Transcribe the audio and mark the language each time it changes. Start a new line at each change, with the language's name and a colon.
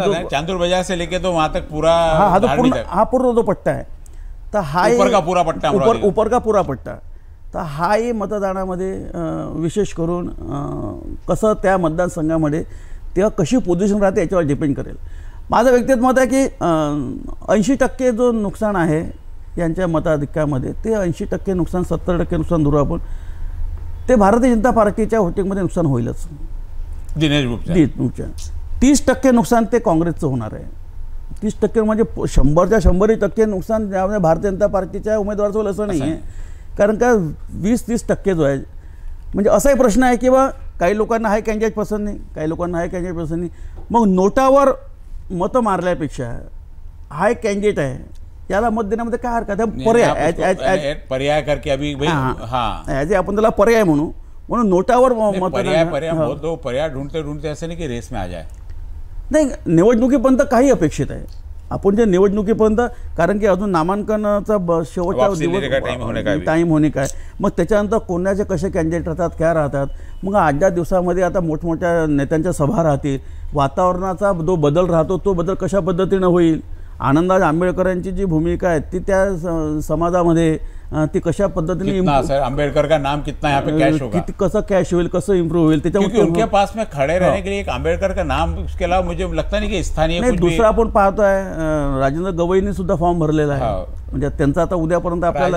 Hindi: चांदूर बाजार से लेके तो वहां तक पूरा,
Marathi: हा पूर्ण जो पट्टा आहे, तर हा
Hindi: ऊपर का पूरा
Marathi: पट्टा, तर हाही मतदानामध्ये विशेष करून कसं त्या मतदारसंघामध्ये तेव्हा कशी पोझिशन राहते याच्यावर डिपेंड करेल. माझं व्यक्तिगत मत आहे की 80% जो नुकसान आहे यांच्या मताधिक्यामध्ये, ते 80% नुकसान, 70% नुकसान धरू आपण, ते भारतीय जनता पार्टीच्या व्होटिंगमध्ये नुकसान होईलच. दिनेश बुबच्या 30% नुकसान ते काँग्रेसचं होणार आहे. 30% म्हणजे 100% नुकसान ज्यामध्ये भारतीय जनता पार्टीच्या उमेदवाराचं होईल असं नाही आहे. कारण का 20-30% जो आहे, म्हणजे असाही प्रश्न आहे की बा काही लोकांना हाय कॅन्डिडेट पसंत नाही, काही लोकांना हाय कॅन्डिडेट पसंत नाही. मग नोटावर मतं मारल्यापेक्षा हाय कॅन्डिडेट आहे याला मत देण्यामध्ये काय हरकत आहे.
Hindi: पर्याय करके अभी
Marathi: ॲज आपण त्याला पर्याय म्हणून नोटावर
Hindi: पर्याय ढूंढते ऐसे नाही की रेस में आ जाए.
Marathi: नाही, निवडणुकीपर्यंत काही अपेक्षित आहे आपण, जे निवडणुकीपर्यंत, कारण की अजून नामांकनाचा शेवटचा टाईम होणे काय, मग त्याच्यानंतर कोणाचे कसे कॅन्डिडेट राहतात, काय राहतात, मग 8-10 दिवसामध्ये आता मोठमोठ्या नेत्यांच्या सभा राहतील, वातावरणाचा जो बदल राहतो तो बदल कशा पद्धतीनं होईल, आनंदराज आंबेडकरांची जी भूमिका आहे ती त्या समाजामध्ये ती कशा पद्धतीने,
Hindi: सर आंबेडकर का नाम कितना यहाँ पे कैश होगा,
Marathi: कसं कॅश होईल, कसं इम्प्रूव्ह होईल,
Hindi: क्योंकि उनके पास में खड़े रहने के लिए एक आंबेडकर का नाम, उसके अलावा मुझे लगता नहीं कि स्थानीय नहीं.
Marathi: दुसरा आपण पाहतोय राजेंद्र गवईंनी सुद्धा फॉर्म भरलेला आहे, म्हणजे त्यांचा आता उद्यापर्यंत आपल्याला.